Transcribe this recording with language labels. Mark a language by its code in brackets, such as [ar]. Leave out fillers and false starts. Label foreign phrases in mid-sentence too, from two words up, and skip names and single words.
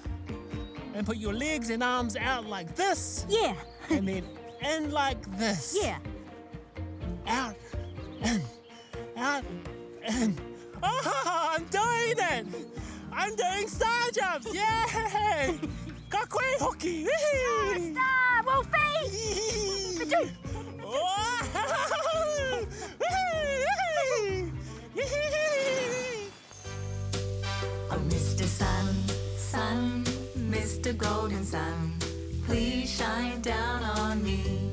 [en] And put your legs and arms out like this. Yeah. And then in like this. Yeah. Out, in, out, in. Oh, I'm doing it! I'm doing star jumps! Yay! [mi] Ka koe hoki! Whee! [en] Star, Wolfie! Ba-doo. Oh! Oh, Mr. Sun, Sun, Mr. Golden Sun, please shine down on me.